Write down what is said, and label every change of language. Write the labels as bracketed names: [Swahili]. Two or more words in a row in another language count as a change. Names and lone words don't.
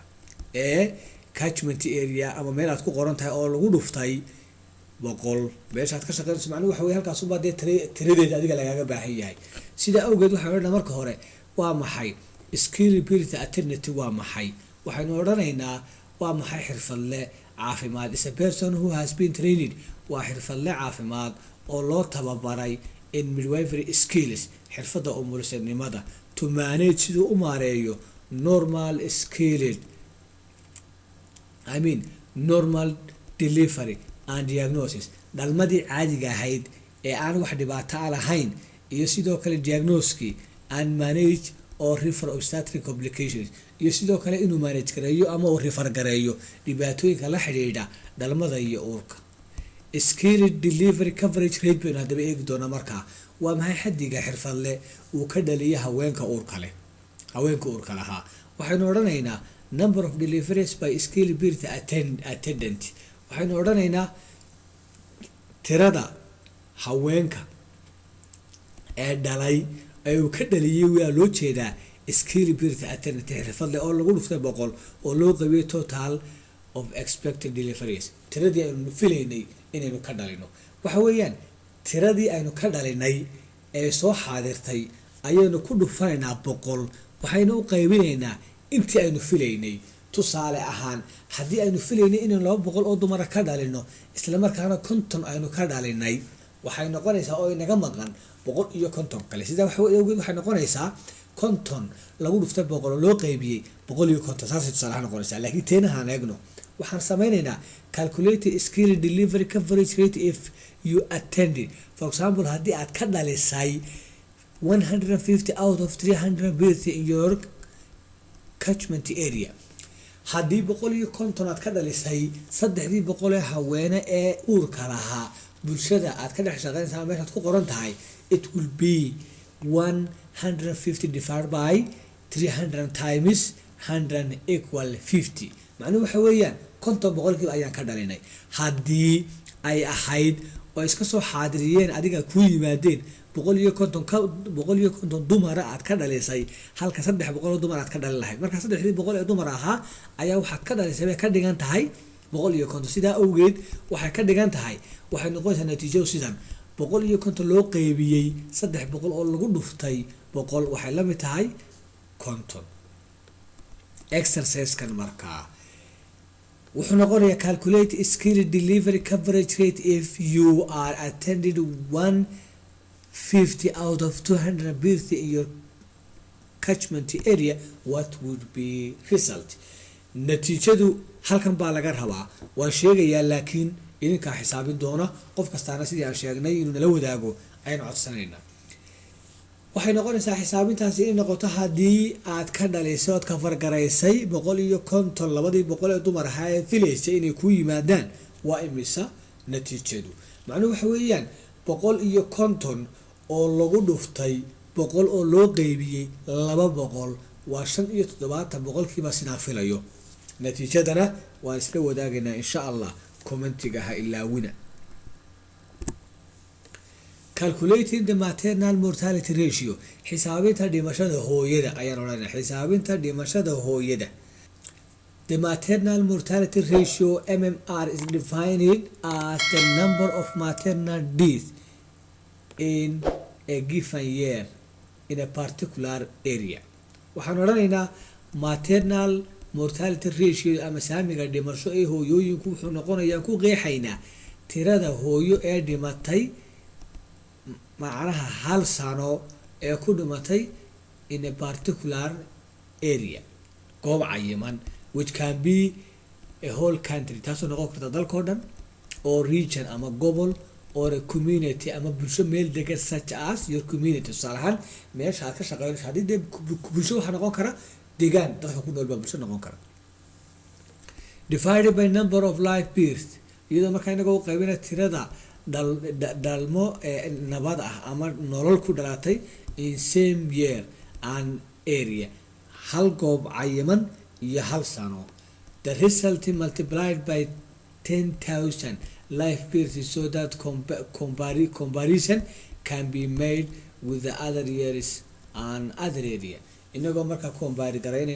[Somali] ee [English] catchment area [Somali] ama meel aad ku qoran tahay oo lagu dhuftay 100 meeshaad ka shaqeynayso macnaheedu waxa weeye halkaas u baadee tiradeeda adiga lagaaga baahan yahay. sida awgeed waxaan odhanaynaa marka hore waa maxay [English] scalability alternative [Somali] waa maxay. waxaynu odhanaynaa waa maxay xirfadle caafimaad [English] is a person who has been trained [Somali] waa xirfadle caafimaad oo loo tababaray in [English] midwifery skills [Somali] xirfadda umulisanimada [English] to manage [Somali] siduu u maareeyo [English] normal delivery and diagnosis [Somali] dhalmadii caadiga ahayd ee aan wax dhibaato ah lahayn iyo sidoo kale diagnoskii [English] and manage or refer obstetric complications [Somali] iyo sidoo kale inuu manage gareeyo ama uu refer gareeyo dhibaatooyinka la xidhiidha dhalmada iyo uurka. [English] skilled delivery coverage rate [Somali] baynu haddaba eegi doonaa. markaa waa maxay xaddiga xirfadle uu ka dhaliya haweenka uurka lahaa. waxaynu odhanaynaa [English] number of deliveries by skilled birth attendant. [Somali] waxaynu odhanaynaa tirada haweenka ee dhalay ee uu ka dhaliyay waa loo jeedaa [English] skilled birth attendant [Somali] xirfadle oo lagu dhuftay 100 oo loo qaybiyay [English] total of expected deliveries [Somali] tiradii aynu filaynay inaynu ka dhalino waxa weeyaan tiradii aynu ka dhalinay ee soo xaadirtay ayaynu ku dhufanaynaa 100 waxaynu u qaybinaynaa intii aynu filaynay tusaale ahaan haddii aynu filaynay inaynu 200 oo dumar ka dhalino isla markaana 50 aynu ka dhalinay waxay noqonaysaa oo inaga maqan 150 kale sida waxay noqonaysaa 50 lagu dhuftay 100 loo qaybiyay 150 saas tusaale noqonaysaa laakiin teenahan eegno waxaan sameynaynaa [English] calculate skill delivery coverage rate if you attended for example [Somali] haddii aad ka dhalisay 150 [English] out of 300 births in your catchment area [Somali] haddii 150 aad ka dhalisay 300 ee haweene ee uurka lahaa bulshada aad ka dhex shaqeynaysaa meeshaad ku qoran tahay [English] it will be 150 divided by 300 times 100 equal 50 [Somali] macnuhu waxa weeyaan 50% ayaan ka dhalinay haddii ay ahayd oo iska soo xaadiriyeen adiga ku yimaadeen 150 dumar aad ka dhalisay halka 300 dumar aad ka dhalin lahayd marka 300 ee dumar ahaa ayaa waxaad ka dhalisay ka dhigan tahay 150 sida awgeed waxay ka dhigan tahay waxay noqonaysaa natiijadu sidan 150 loo qaybiyay 300 oo lagu dhuftay 100 waxay la mid tahay 50 exercise kan markaa wuxuu noqonayaa [English] calculate skill delivery coverage rate if you are attended 150 out of 200 births in your catchment area what would be result [Somali] natiijadu halkan baa laga rabaa waan sheegayaa laakiin idinka xisaabin doona qof kastaana sidii aan sheegnay inuu nala wadaago aynu codsanaynaa waxay noqonaysaa xisaabintaasi inay noqoto haddii aad ka dhalisay ood ka fargaraysay 150 labadii 100 ee dumar ahaa ee filaysay inay ku yimaadaan waa imisa natiijadu macnuhu waxa weeyaan 150 oo lagu dhuftay 100 oo loo qaybiyay 200 waa 75% sidaan filayo natiijadana waan isla wadaagaynaa [Arabic] insha Allah [Somali] commentiga ha ilaawina [English] calculating the maternal mortality ratio [Somali] xisaabinta dhimashada hooyada ayaan odhanaynaa xisaabinta dhimashada hooyada [English] the maternal mortality ratio MMR is defined as the number of maternal deaths in a given year in a particular area [Somali] waxaan odhanaynaa [English] maternal mortality ratio [Somali] ama saamiga dhimasho ee hooyooyinku wuxuu noqonayaa ku qeexaynaa tirada hooyo ee dhimatay macnaha hal sano ee ku dhimatay [English] in a particular area [Somali] goob cayiman [English] which can be a whole country [Somali] taasoo noqon karta dalkoo dhan oo region ama gobol [English] or a community [Somali] ama bulsho meel degan [English] such as your community [Somali] tusaale ahaan meesha aad ka shaqeynayso haddii dee bulsho waxaa noqon kara deegaan dadka ku nool baa bulsho noqon kara [English] divided by number of live births [Somali] iyadoo markaa inaga u qaybina tirada dhalmo nabad ah ama nolol ku dhalatay [English] in same year and area [Somali] hal goob cayiman iyo hal sano [English] the result multiplied by 10,000 live births so that comparison can be made with the other years and other area [Somali] inagoo markaa compare garaynayna